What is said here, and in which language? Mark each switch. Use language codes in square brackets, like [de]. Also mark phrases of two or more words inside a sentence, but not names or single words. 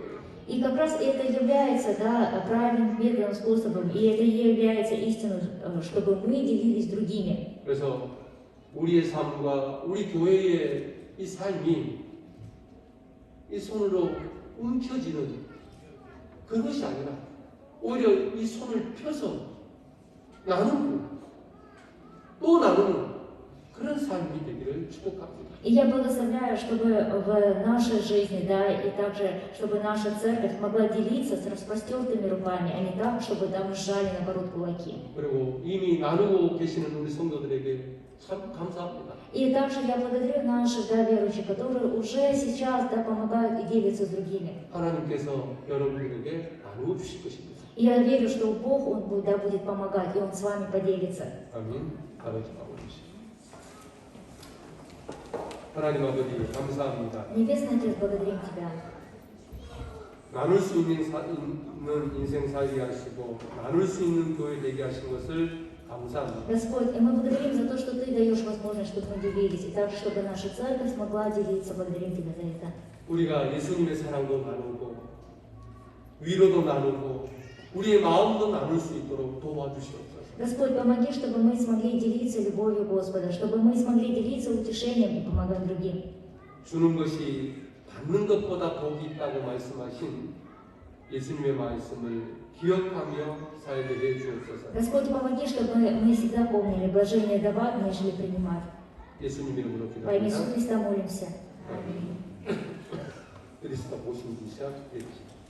[ru] И как раз это является правильным методом, способом, и это является истиной, чтобы мы делились с другими. [ko] 그래서 우리의 삶과 우리 교회의 이 삶이 이 손으로 움켜쥐는 그것이 아니라 오히려 이 손을 펴서 나누고 또 나누는 그런 삶이 되기를 축복합니다. [ru] И я благословляю, чтобы в нашей жизни, и также, чтобы наша церковь могла делиться с распростертыми руками, а не так, чтобы мы сжали, наоборот, кулаки. [ko] 그리고 이미 나누고 계시는 우리 성도들에게 참 감사합니다. [ru] И также я благодарю наших верующих, которые уже сейчас помогают и делятся с другими. [ko] 하나님께서 여러분들에게 나누어 주실 것입니다. [ru] И я верю, что Бог, Он будет помогать, и Он с вами поделится. [ko] 아멘. 아버지 아버지. 하나님 아버지 감사합니다. [ru] Небесный Отец, благодарим Тебя. [ko] 나눌 수 있는 인생 살게 하시고 나눌 수 있는 교회 되게 하신 것을 감사합니다. [ru] Господь, и мы благодарим за то, что Ты даешь возможность, чтобы мы делились, и также, чтобы наша церковь смогла делиться. Благодарим Тебя за это. [ko] 우리가 예수님의 사랑도 나누고 위로도 나누고 우리의 마음도 나눌 수 있도록 도와주시옵소서. [ru] Господь, помоги, чтобы мы смогли делиться любовью Господа, чтобы мы смогли делиться утешением и помогать другим. [ko] 주는 것이 받는 것보다 복이 있다고 말씀하신 예수님의 말씀을 기억하며 살게 해 주옵소서. [ru] Господь, помоги, чтобы мы всегда помнили блажение давать, нежели принимать. [ko] 예수님 이름으로 [ru] Во имя Иисуса [ko] 기도합니다. [ru] Христа молимся. 그리스도 보신 기사 예수.